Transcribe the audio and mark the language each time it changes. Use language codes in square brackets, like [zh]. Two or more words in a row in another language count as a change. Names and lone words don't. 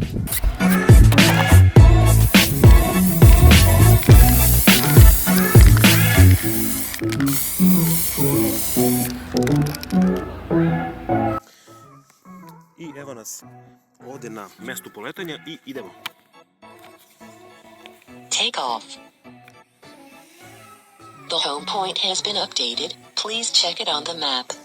[sr] I evo nas ovde na mestu poletanja i idemo. [en] Take off. The home point has been updated. Please check it on the map.